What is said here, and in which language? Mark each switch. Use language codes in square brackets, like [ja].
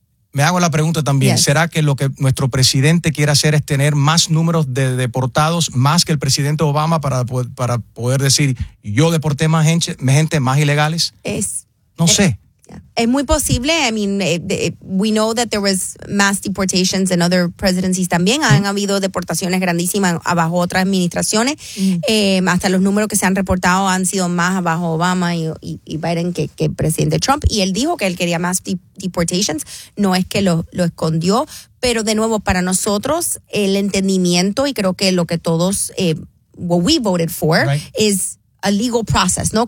[es] Me hago la pregunta también, [en] yes. [es] ¿Será que lo que nuestro presidente quiere hacer es tener más números de deportados, más que el presidente Obama para poder decir, yo deporté más gente, más ilegales? No sé. [en] Yeah. [es] Es muy posible. [en] I mean, we know that there was mass deportations in other presidencies [es] también. Han habido deportaciones grandísimas bajo otras administraciones. Hasta los números que se han reportado han sido más bajo Obama y Biden que presidente Trump. Y él dijo que él quería más deportations. No es que lo escondió. Pero de nuevo, para nosotros, el entendimiento y creo que lo que todos, [en] what we voted for, [es] es [en] a legal process, [es] ¿no?